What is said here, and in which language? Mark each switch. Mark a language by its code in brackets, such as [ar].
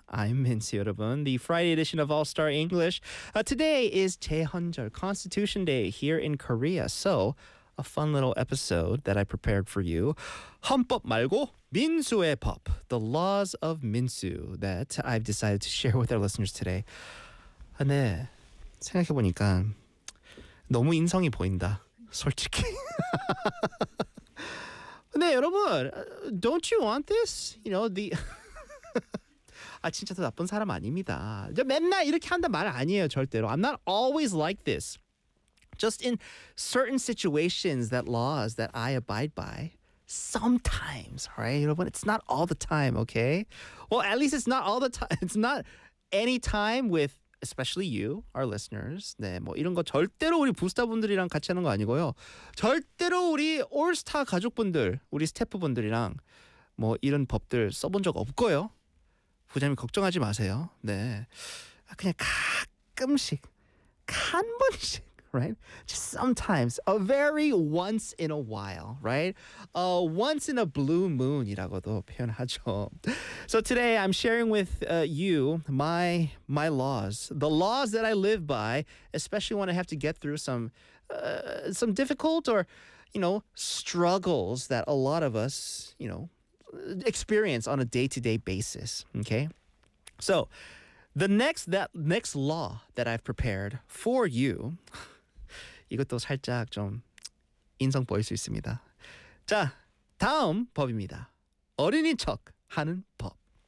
[en] I'm Minsu Rabun, the Friday edition of All Star English. Today is Jaehanjeol, Constitution Day here in Korea. So, a fun little episode that I prepared for you. [ko] 헌법 말고 민수의 법, [en] the laws of Minsu that I've decided to share with our listeners today. [ko] 근데 생각해보니까 너무 인성이 보인다, 솔직히. 근데 여러분, [en] don't you want this? You know, the... [ko] 아, 진짜 더 나쁜 사람 아닙니다. 맨날 이렇게 한다 말 아니에요, 절대로. [en] I'm not always like this. Just in certain situations that laws that I abide by, sometimes, right? [ko] 여러분, [en] it's not all the time, okay? Well, at least it's not all the time. It's not any time with, especially you, our listeners. [ko] 네, 뭐 이런 거 절대로 우리 부스타분들이랑 같이 하는 거 아니고요. 절대로 우리 올스타 가족분들, 우리 스태프분들이랑 뭐 이런 법들 써본 적 없고요. 부장님 걱정하지 마세요. 네, 그냥 가끔씩, 한 번씩. [en] Right? Just sometimes, a very once in a while, right? Once in a blue moon, [ko] 이라고도 표현하죠. [en] So today I'm sharing with you my laws, the laws that I live by, especially when I have to get through some difficult or, you know, struggles that a lot of us, you know, experience on a day-to-day basis, okay? So the next law that I've prepared for you... [ko] 이것도 살짝 좀 인성 보일 수 있습니다. 자, 다음 법입니다. 어른인 척 하는 법.